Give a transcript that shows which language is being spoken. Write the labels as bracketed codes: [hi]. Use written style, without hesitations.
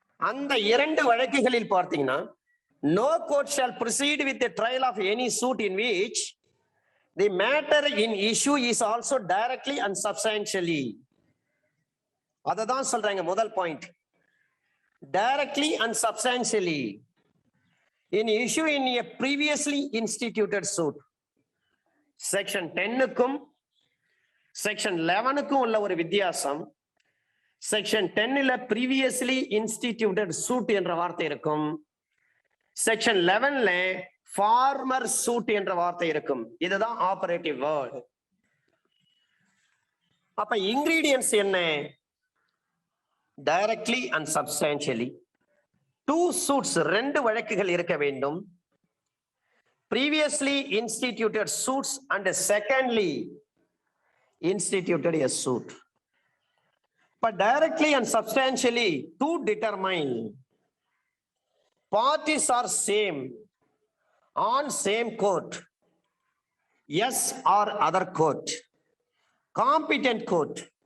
[ta] அந்த 2 வழக்குகளில் பார்த்தீங்கன்னா, [en] no court shall proceed with the trial of any suit in which the matter in issue is also directly and substantially. [ta] அததான் சொல்றாங்க முதல் point. [en] directly and substantially in issue in a previously instituted suit. [ta] Section 10க்கும் section 11க்கும் உள்ள ஒரு வித்தியாசம். Section 10ல [en] previously instituted suit [ta] என்ற வார்த்தை இருக்கும். Section 11ல farmer suit என்ற வார்த்தை இருக்கும். [en] இதுதான் operative word. [ta] அப்ப இன்கிரீடியன்ஸ் என்ன? டைரக்ட்லி அண்ட் சப்ஸ்டான்ஷியலி 2 suits 2 வழக்குகள் இருக்க வேண்டும். [en] previously instituted suits and secondly instituted a suit. But directly and substantially to determine parties are same on same court, yes or other court, competent court.